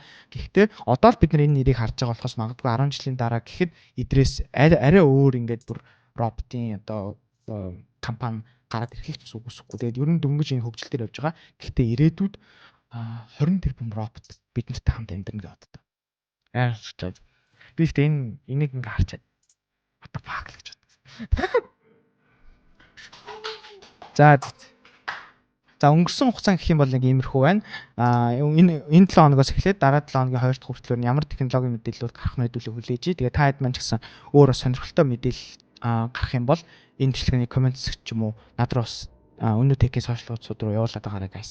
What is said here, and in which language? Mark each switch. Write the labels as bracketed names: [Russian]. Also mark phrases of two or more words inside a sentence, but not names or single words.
[Mongolian] Гэхдээ одоо л бид нар энэ нэрийг харж байгаа болохоос магадгүй 10 жилийн дараа гэхэд идрээс арай өөр ингээд бүр роботын одоо компани гараад ирэх ч үгүйсэхгүй. Тэгээд ер нь дөнгөж энэ хөгжил дээр явж байгаа. Гэхдээ ирээдүйд 20 тэрбум робот бид нартай хамт амьдрна гэж боддог. Яа. Би ихтэй энийг ингээд харчаад [English] what the fuck [Mongolian] гэж бодсон. За өнгөрсөн хугацаа гэх юм бол нэг иймэрхүү байна. Энэ 7 хоногоос эхлээд дараа 7 хоногийн 2 дахь хүртэл ямар технологийн мэдээллүүд гарах нь хэдүүлээ хүлээж. Тэгээд та хэд маань ч гэсэн өөр сонирхолтой мэдээлэл гарах юм бол энэ бичлэгийн комент хэсэг ч юм уу над руу бас өнөө техникийн сошиал хуудасууд руу явуулаад байгаарай guys.